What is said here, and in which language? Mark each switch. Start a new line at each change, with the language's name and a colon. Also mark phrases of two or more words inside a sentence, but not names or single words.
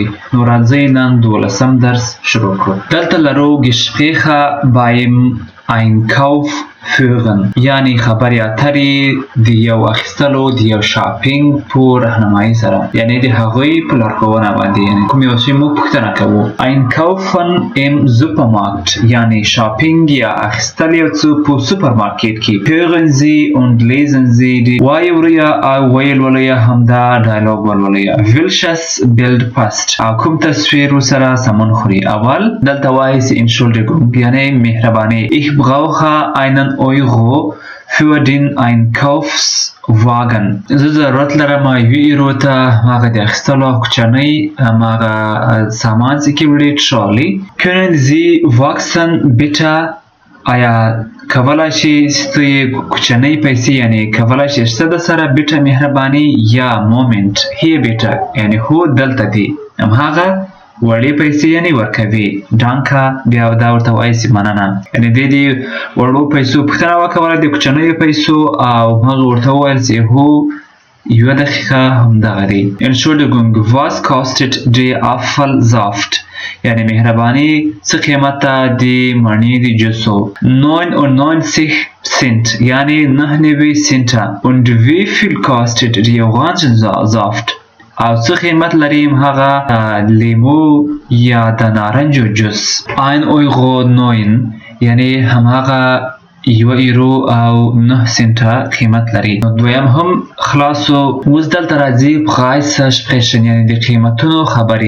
Pashto: نو راځئ نن دولسم درس شروع کړو. دلته لرو
German: Gespräche beim Einkauf führen،
Pashto: یعنی خبرې اترې د یو اخیستلو د یو شاپینګ په راهنمایي سره، یعنی د هغوی په لارښوونه باندې، یعنی کوم یو شی موږ پوښتنه کوو.
German: Einkaufen im Supermarkt،
Pashto: یعنی شاپینګ یا اخیستل یو څه په سوپرمارکیټ کې.
German: Hören Sie und lesen Sie die
Pashto: وایي وریا او ویل ولیا همدا ډایلوګ ولولئ.
German: Welches Bild passt،
Pashto: او کوم تصویر سره سمون خوري. اول دلته وایي Entschuldigung، یعنی مهرباني.
German: Ich brauche einen Euro für den Einkaufswagen.
Pashto: زه ضرورت لرم یو ایرو ته هغه د اخیستلو کوچنۍ هغه سامان چې کې وړي ټرالي.
German: Können Sie wachsen bitte،
Pashto: آیا کولای شي ستاسو کوچنۍ پیسې، یعنی کولای شي ستاسو د سره بیټه مهرباني یا
German: Moment hier bitte,
Pashto: یعنی هو دلته دی هغه وړې پیسې یعنی ورکوي. ډانکا بیا دا ورته وایي چې مننه، یعنی د دې وړو پیسو پوښتنه وکوله د کوچنیو پیسو او هغه ورته وویل چې هو یوه دقیقه همدغه دی.
German: Entschuldigung، was kostet der Apfelsaft،
Pashto: یعنی مهرباني څه قیمت د مڼې د جوسو. 99 Cent، یعنی 99 سنټه.
German: Und wie viel kostet der Orangensaft،
Pashto: او څه قیمت لري هغه لیمو یا د نارنجو جوس. 1.09 €، یعنی هماغه یو ایرو او 9 سنټه قیمت لري. دویم هم خلاصو. اوس دلته راځي
German: Preis sprechen،
Pashto: یعنی د قیمتونو خبرې.